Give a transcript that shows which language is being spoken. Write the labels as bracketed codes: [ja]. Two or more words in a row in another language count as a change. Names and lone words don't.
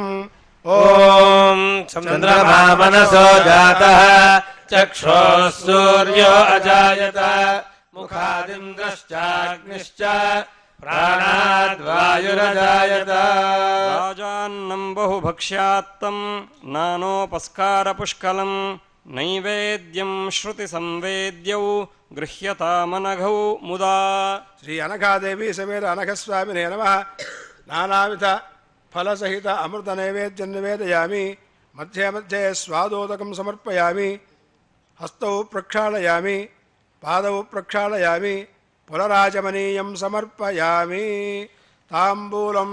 [sa] ॐ चन्द्रमा मनसो जातः चक्षुः सूर्यो अजायत मुखादिन्द्रश्चाग्निश्च प्राणाद्वायुरजायत। राजान्नं बहुभक्ष्यात्तं नानोपस्कारपुष्कलं नैवेद्यं श्रुतिसंवेद्यौ गृह्यतामनघौ मुदा। श्री अनघादेवी समेत अनघस्वामिने नमः। नानाविध फलसहित अमृत नैवेद्यं निवेदयामि. मध्ये मध्ये स्वादोदकं समर्पयामि. हस्तौ प्रक्षालयामि, पादौ प्रक्षालयामि, पुनराचमनीयं समर्पयामि. తాంబూలం.